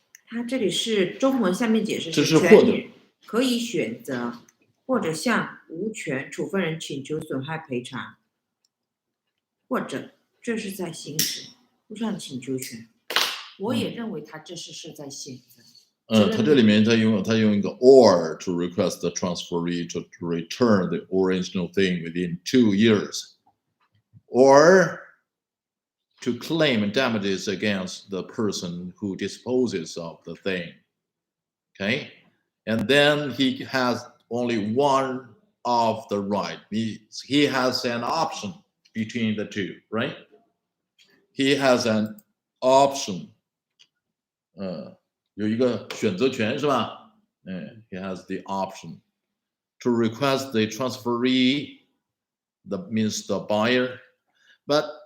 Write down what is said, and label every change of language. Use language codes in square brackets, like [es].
[zh] 它这里是中文下面解释这是或者可以选择或者向无权处分人请求损害赔偿，或者这是在行使不算请求权。我也认为他这是在选择。他这里面他用一个 [en] or to request the transferee to return the original thing within 2 years, or to claim damages against the person who disposes of the thing. Okay, and then he has only one of the right. He has an option between the two, right? He has an option. [zh] 有一个选择权是吧？ [en] He has the option to request the transferee, that means the buyer, but